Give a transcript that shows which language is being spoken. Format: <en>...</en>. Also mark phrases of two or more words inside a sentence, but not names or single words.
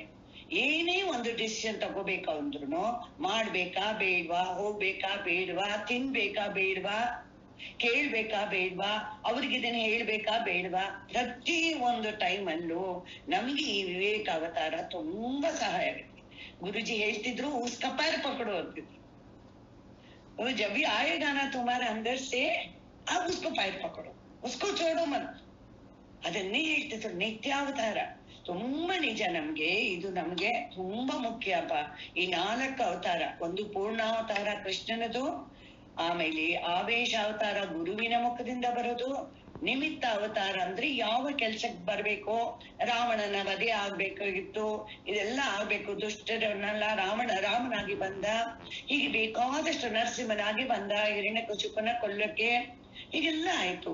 <kn>ಏನೇ ಒಂದು ಡಿಸಿಷನ್ ತಗೋಬೇಕಾ ಅಂದ್ರೂ, ಮಾಡ್ಬೇಕಾ ಬೇಡ್ವಾ, ಹೋಗ್ಬೇಕಾ ಬೇಡ್ವಾ, ತಿನ್ಬೇಕಾ ಬೇಡ್ವಾ, ಕೇಳ್ಬೇಕಾ ಬೇಡ್ವಾ, ಅವ್ರಿಗೆ ಇದನ್ನ ಹೇಳ್ಬೇಕಾ ಬೇಡ್ವಾ, ಪ್ರತಿ ಒಂದು ಟೈಮಲ್ಲೂ ನಮ್ಗೆ ಈ ವಿವೇಕ ಅವತಾರ ತುಂಬಾ ಸಹಾಯ ಆಗುತ್ತೆ. गुरुजी ಹೇಳ್ತಿದ್ರು,</kn> <hi>उसका पैर पकड़ो ಅಂತಿದ್ರು. जब भी आएगा ना तुम्हारे अंदर से, अब उसको पैर पकड़ो, उसको छोड़ो मत.</hi> <kn>ಅದನ್ನೇ ಹೇಳ್ತಿದ್ರು ನಿತ್ಯಾವತಾರ. ತುಂಬಾ ನಿಜ. ಇದು ನಮ್ಗೆ ತುಂಬಾ ಮುಖ್ಯಪ್ಪ. ಈ 4 ಅವತಾರ, ಒಂದು ಪೂರ್ಣಾವತಾರ ಕೃಷ್ಣನದು, ಆಮೇಲೆ ಆವೇಶ ಅವತಾರ ಗುರುವಿನ ಮುಖದಿಂದ ಬರೋದು, ನಿಮಿತ್ತ ಅವತಾರ ಅಂದ್ರೆ ಯಾವ ಕೆಲ್ಸಕ್ಕೆ ಬರ್ಬೇಕು, ರಾವಣನ ವಧೆ ಆಗ್ಬೇಕಾಗಿತ್ತು, ಇದೆಲ್ಲ ಆಗ್ಬೇಕು, ದುಷ್ಟರನ್ನೆಲ್ಲ ರಾಮನಾಗಿ ಬಂದ, ಹೀಗೆ ಬೇಕಾದಷ್ಟು ನರಸಿಂಹನಾಗಿ ಬಂದ ಹಿರಣ್ಯಕಶಿಪುನ ಕೊಲ್ಲಕ್ಕೆ, ಹೀಗೆಲ್ಲ ಆಯ್ತು.</kn>